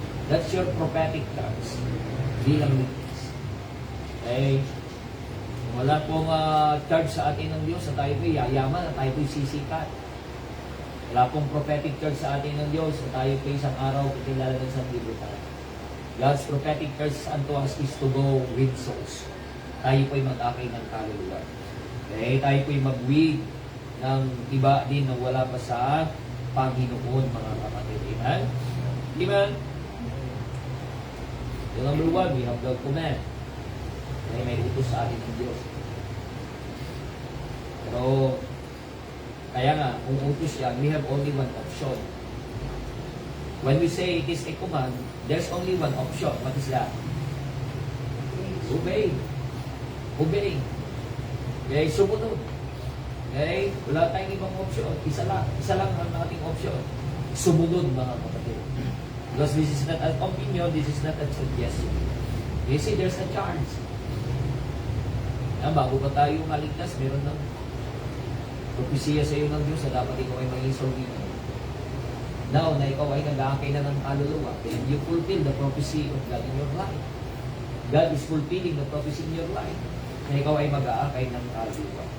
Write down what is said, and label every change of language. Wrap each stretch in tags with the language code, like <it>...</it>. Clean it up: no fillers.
<en>That's your prophetic charge</en> <tl>bilang ligtas.</tl> <en>Okay?</en> <tl>Kung wala pong charge sa atin ng Diyos na tayo po'y yayaman, na tayo po'y sisikat. Wala pong prophetic charge sa atin ng Diyos na tayo po'y isang araw kilala ng sanlibutan.</tl> <en>God's prophetic curse unto us is to go with souls.</en> <tl>Tayo po'y mag-akay ng kaluluwa. Okay? Tayo po'y mag-wig ng iba din na wala pa sa Panginoon, mga kapatid. Amen? Amen?</tl> <en>So, number 1, we have the command. Okay?</en> <tl>May utos sa atin ng Diyos. Pero, kaya nga, kung utos yan,</tl> <en>we have only one option. When we say it is a command, there's only one option. What is that? Obey. Obey. Okay, sumunod.</en> <tl>Okay, wala tayong ibang option. Isa lang ang ating option. Sumunod, mga kapatid.</tl> <en>Because this is not an opinion, this is not a suggestion. You see, there's a charge.</en> <tl>Bago pa tayo maligtas, meron ng propesya sa iyo ng Diyos na dapat ikaw ay maging soul winner.</tl> <en>Now,</en> <tl>na ikaw ay nag-aakay na ng kaluluwa,</tl> <en>then you fulfill the prophecy of God in your life. God is fulfilling the prophecy in your life.</en> <tl>Na ikaw ay mag-aakay ng kaluluwa.</tl>